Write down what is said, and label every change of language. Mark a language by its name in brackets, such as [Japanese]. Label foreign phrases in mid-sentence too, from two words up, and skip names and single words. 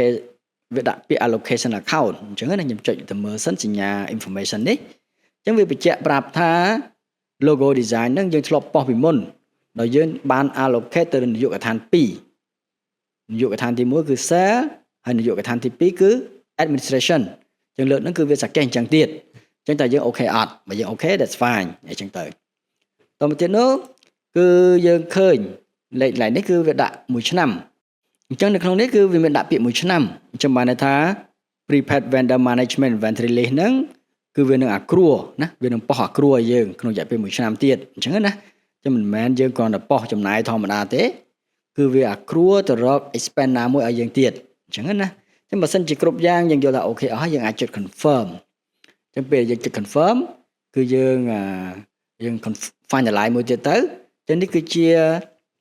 [English] allocation account [Khmer] អញ្ចឹងណាខ្ញុំចុចទៅមើលសិនសញ្ញា information នេះអញ្ចឹងវាបញ្ជាក់ប្រាប់ថា [English] logo design [Khmer] ហ្នឹងយើងធ្លាប់បោះពីមុនដោយយើងបាន allocate ទៅនាយកដ្ឋាន 2នាយកដ្ឋានទី1គឺ sale ហើយនាយកដ្ឋានទី2គឺ administration អញ្ចឹងលើកហ្នឹងគឺវាសកេះអញ្ចឹងទៀតអញ្ចឹងតើយើង okay អត់បើយើង [English] okay that's fine [Khmer] អញ្ចឹងទៅតទៅទៀត នោះគឺយើងឃើញលេខនេះគឺវាដាក់1ឆ្នាំអញ្ចឹងនៅក្នុងនេះគឺវាមានដាក់ពាក្យ1ឆ្នាំអញ្ចឹងបានន័យថា [English] prepaid vendor management inventory list [Khmer] ហ្នឹងគឺវានឹងអាគ្រួណាវានឹងប៉ោះអាគ្រួឲ្យយើងក្នុងរយៈពេល1ឆ្នាំទៀតអញ្ចឹងណាចឹងមិនមែនយើងគ្រាន់តែប៉ោះចំណាយធម្មតាទេគឺវាអាគ្រួទៅរក expense ណាមួយឲ្យយើងទៀតអញ្ចឹងណាចឹងបើសិនជាគ្រប់យ៉ាងយើងយល់ថាអូខេអស់ហើយយើងអាចចុច confirm ចឹងពេលយើងចុច confirm គឺយើងfinalize មួយទៀតទៅចឹងនេះគឺជា